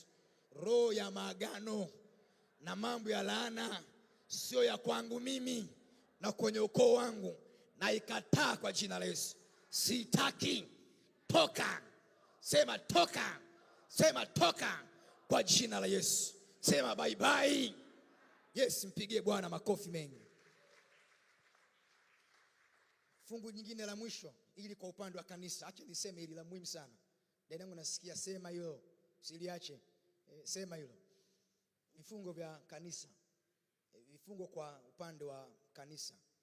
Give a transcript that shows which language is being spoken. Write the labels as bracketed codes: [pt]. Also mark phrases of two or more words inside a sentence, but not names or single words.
[sw] Roho ya maagano na mambo ya laana sio ya kwangu mimi na kwenye ukoo wangu, na ikataa kwa jina la Yesu. Sitaki. Toka. Sema toka. Sema toka kwa jina la Yesu. Sema [en] bye bye. [sw] Yes, mpigie Bwana makofi mengi. Fungu nyingine la mwisho ili kwa upande wa kanisa, acha niseme hili la muhimu sana. Dada yangu nasikia, sema hilo, usiliache. Sema hilo. Vifungo vya kanisa. Vifungo kwa upande wa kanisa.